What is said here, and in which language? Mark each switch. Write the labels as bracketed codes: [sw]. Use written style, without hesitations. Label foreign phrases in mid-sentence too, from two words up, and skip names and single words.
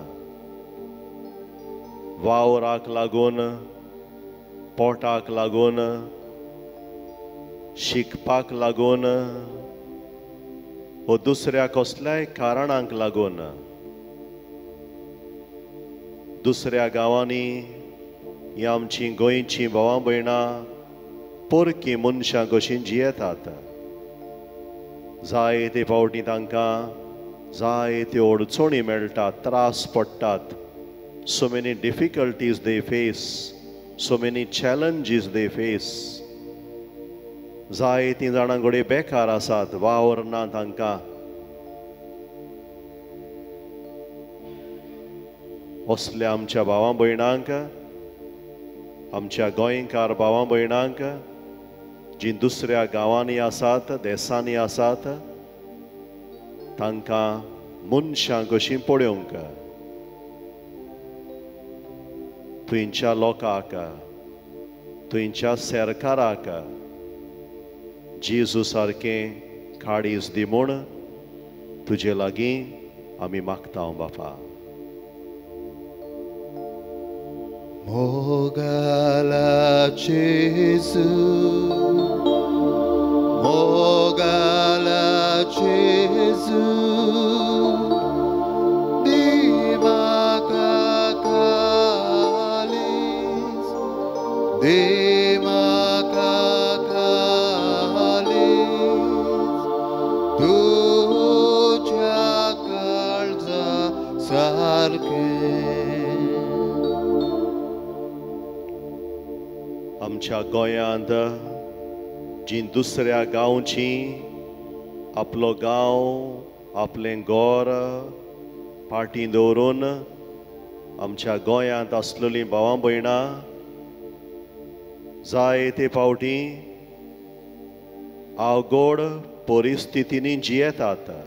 [kok] वावराक लागून, पोटाक लागून, शिकपाक लागून व दुसऱ्या कसल्याय कारणांक लागून दुसऱ्या गांवांनी ही आमची गोंयची भावां भयणां पोरकी मनशां कशीं जियेतात. जायते फावटी तांकां जायत्यो अडचणी मेळटात, त्रास पडटात. [en] So many difficulties they face, so many challenges they face. [kok] जायतीं जाणां घोडे बेकार आसात, वावर ना तांकां. असल्या आमच्या भावां भयणांक, आमच्या गोंयकार भावां भयणांक जी दुसऱ्या गांवांनी आसात, देशांनी आसात, तांकां मनशां कशीं पळोवंक, थंयच्या लोकांक, थंयच्या सरकाराक जेजू सारकें काळीज दी म्हूण तुजे लागीं आमी मागता बापा. Mogala Jesu, Mogala Jesu, Dimaka Kalis, Dimaka Kalis, Tuja Kalza Sarke. आमच्या गोंयांत जी दुसऱ्या गांवची आपलो गांव, आपलें गोर पाटी दवरून आमच्या गोंयांत आसलेलीं भावां भयणां जायते फावटी अवघड परिस्थितींनी जियेतात.